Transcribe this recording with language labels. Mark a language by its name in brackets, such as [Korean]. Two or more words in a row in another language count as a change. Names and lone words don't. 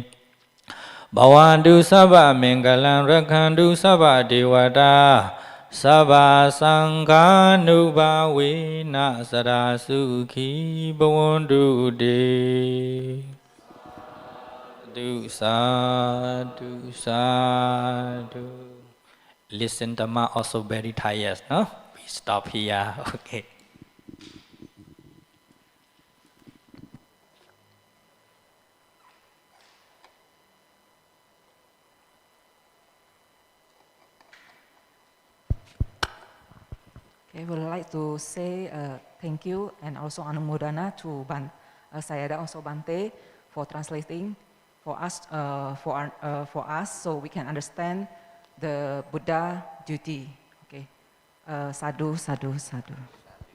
[Pali] Bhavantu Sabba Mingalam Rakhantu Sabba Devata Sabba Sangha Nubhavena Sarasukhi Bhavantu Te. Sadhu, sadhu. [English] Listen Dhamma also very tired, no? We stop here, okay. Okay, we would like to say thank you and also Anumodana to Sayadaw also Bante for translating for us, so we can understand the Buddha duty. Okay, [Pali] sadhu, sadhu, sadhu.